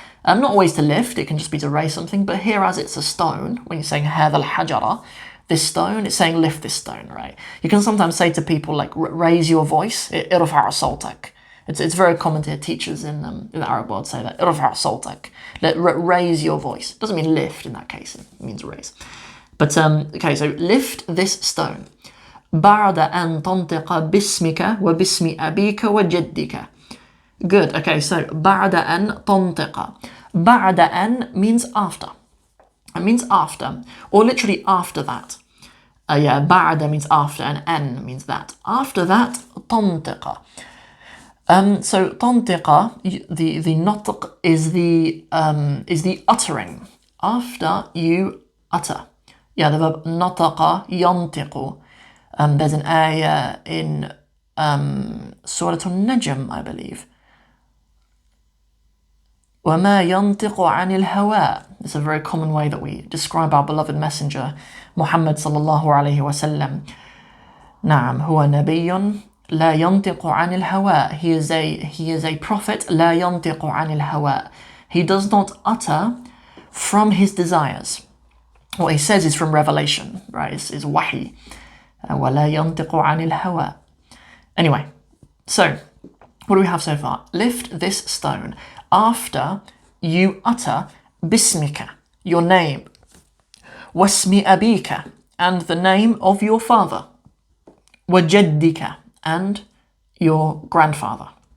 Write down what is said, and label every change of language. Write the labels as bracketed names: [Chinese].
[English] Not always to lift, it can just be to raise something, but here as it's a stone, when you're saying [Arabic] هذا الحجر, [English] this stone, it's saying lift this stone, right? You can sometimes say to people like raise your voice, [Arabic] ارفع صوتك. [English] It's very common to hear teachers in the Arab world say that, [Arabic] ارفع صوتك, [English] raise your voice. It doesn't mean lift in that case, it means raise. But okay, so lift this stone. [Arabic] بعد أن تنطق باسمك وباسم أبيك وجدك. [English] Good, okay, so [Arabic] بعد أن تنطق. بعد أن [English] means after. It means after, or literally after that. Yeah, بعد means after, and أن means that. After that, تنطق. So تنطق, the نطق is the uttering. After you utter. Yeah, the verb نطق ينطق. There's an ayah in Surah Al-Najm, I believe. [Arabic] وَمَا يَنطِقُ عَنِ الْهَوَىٰ. [English] It's a very common way that we describe our beloved messenger, Muhammad sallallahu alayhi wa sallam. [Arabic] نعم, هو نبي لا ينطق عن الهوى. [English] He is a prophet, [Arabic] لا ينطق عن الهوى. [English] He does not utter from his desires. What he says is from revelation, right? It's wahi. [Arabic] وَلَا يَنطِقُ عَنِ الْهَوَىٰ. [English] Anyway, so what do we have so far? Lift this stone after you utter bismika, your name, wasmi abika, and the name of your father, wajaddika, and your grandfather.